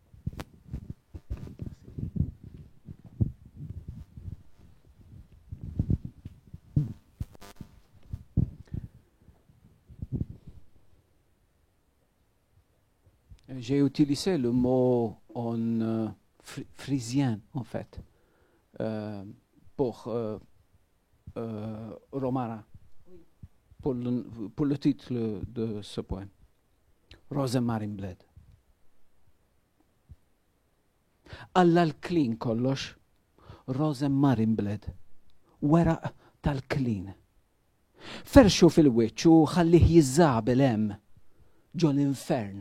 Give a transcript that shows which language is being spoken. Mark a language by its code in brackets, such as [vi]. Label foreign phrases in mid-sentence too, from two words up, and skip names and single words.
[fr] J'ai utilisé le mot en frisien, en fait, pour romarin, pour le titre de ce poème. Rosemarinblad. [mt] Alla l-klin kollox, Rosemarinblad, weraq tal-klin. Ferxu fil-wiċċ u ħallih jiżżabel hemm ġo l-infern.